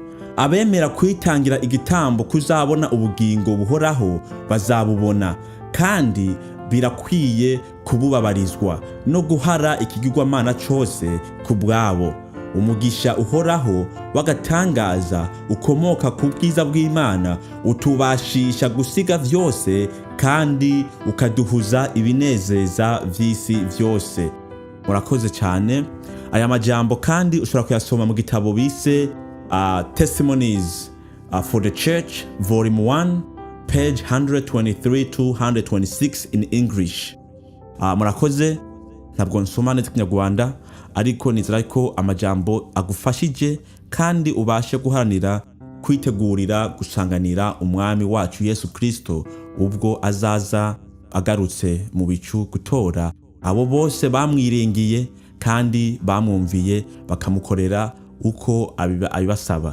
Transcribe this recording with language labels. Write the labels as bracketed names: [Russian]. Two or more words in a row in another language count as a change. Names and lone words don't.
[Kinyarwanda] Abemera kwitangira igitambo kuzabona ubugingo buhoraho bazabubona, kandi birakwiye kububabarizwa no guhara ikigirwamana cyose ku bwabo. [Rundi] Umugisha uhoraho wagatangaza ukomoka ku bwiza bw'Imana utubashisha gusiga vyose, kandi ukaduhuza ibinezeza vy'isi vyose. Murakoze cyane. Aya majambo kandi ushobora kuyasoma mu gitabo bise Testimonies for the Church [English] Volume 1 page 123 to 126 in English. [Rundi] Murakoze. Ntabwo nsoma neza Kinyarwanda, ariko nizera ko amajambo agufashije kandi ubashe guharanira kwitegurira gusanganira umwami wacu Yesu Kristo ubwo azaza agarutse mu bicu gutora abo bose bamwiringiye kandi bamwumviye bakamukorera uko abibasaba.